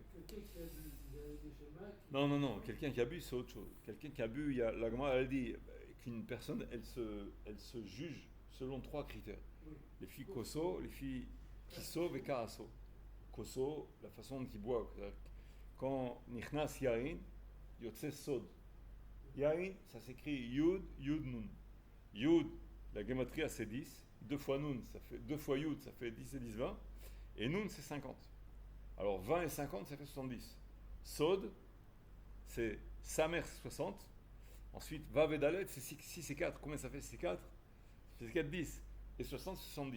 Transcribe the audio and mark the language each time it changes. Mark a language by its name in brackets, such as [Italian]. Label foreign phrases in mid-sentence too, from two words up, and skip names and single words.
[French] Quelqu'un qui a des schémas. Non, quelqu'un qui abuse, c'est autre chose. Quelqu'un qui abuse, la Gemara, elle dit qu'une personne, elle se juge selon 3 critères. Oui. Les filles koso, les filles kiso et karaso. Koso, la façon dont ils boivent. [Hebrew] Quand נכנס יין, יצא סוד. [French] Yain, ça s'écrit yud, yud nun. Yud, la gematria c'est 10. 2 fois nun, ça fait 2 fois yud, ça fait 10 et 10, 20. Et nun, c'est 50. Alors 20 et 50, ça fait 70. Sod, c'est Samer, c'est 60. Ensuite, Vav et Dalet, c'est 6 et 4. Combien ça fait 6 et 4? C'est 4, 10. Et 60, c'est 70.